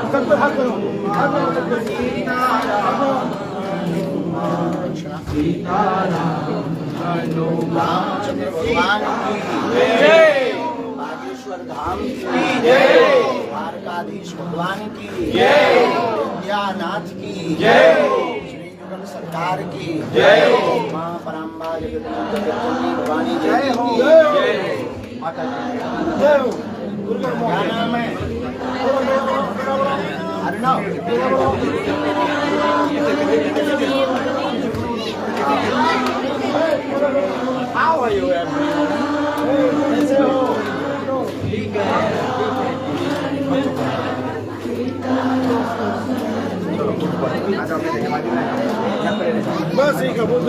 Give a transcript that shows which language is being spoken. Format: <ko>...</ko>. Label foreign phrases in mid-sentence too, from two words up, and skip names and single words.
<hi>रामचंद्र भगवान की जय, बागेश्वर धाम की जय, द्वारकाधीश भगवान की जय, विद्यानाथ की जय, श्री युगल सरकार की जय, माँ पराम्बा जगदम्बा भवानी जय हो, माता जय हो। क्या नाम है? अर्णव।</hi> <en>How are you, everyone?</en> <hi>कैसे हो? ठीक है। बस एक</hi>